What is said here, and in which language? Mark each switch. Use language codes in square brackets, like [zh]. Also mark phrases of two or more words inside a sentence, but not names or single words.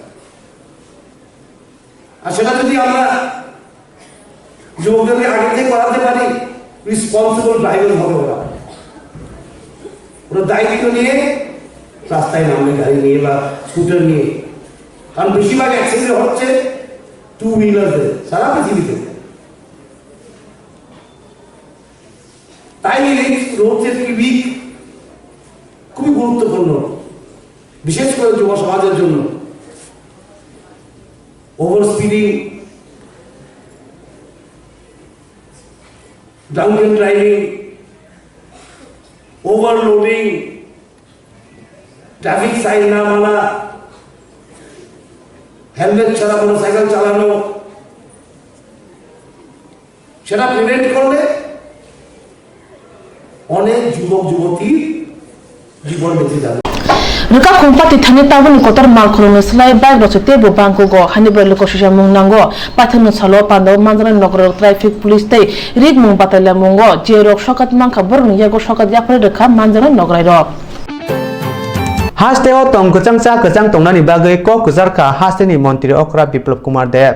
[bn] আর সেটা যদি আমরা যুবকদেরকে আগে থেকে করাতে পারি [en] responsible driver [bn] হবে ওরা দায়িত্ব নিয়ে রাস্তায় নামবে গাড়ি নিয়ে বা স্কুটার নিয়ে কারণ বেশিরভাগ অ্যাক্সিডেন্ট হচ্ছে [en] two wheelers [bn] সারা পৃথিবীতে তাই [en] road safety week [bn] খুবই গুরুত্বপূর্ণ বিশেষ করে যুব সমাজের জন্য [en] over speeding drunken driving, [bn] overloading, ট্রাফিক সাইন না মানা, হেলমেট ছাড়া মোটরসাইকেল চালানো, সেটা প্রিভেন্ট করলে অনেক যুবক যুবতী জীবন বেঁচে যাবে। [trp] Rika kumpati thani tabun kotar mal khulung slai bike ro chete bo bangko go hani bel ko shisha mung nango pathan salo pando manjana nogor [en] traffic police [trp] tei rig mung batala mungo je rok shokat mangka borung yago shokat yapre rekha manjana nograi rok Hasteo tong kecang tongnani bagai kok kujarka hasteni Montri Okra Biplop Kumar Dev.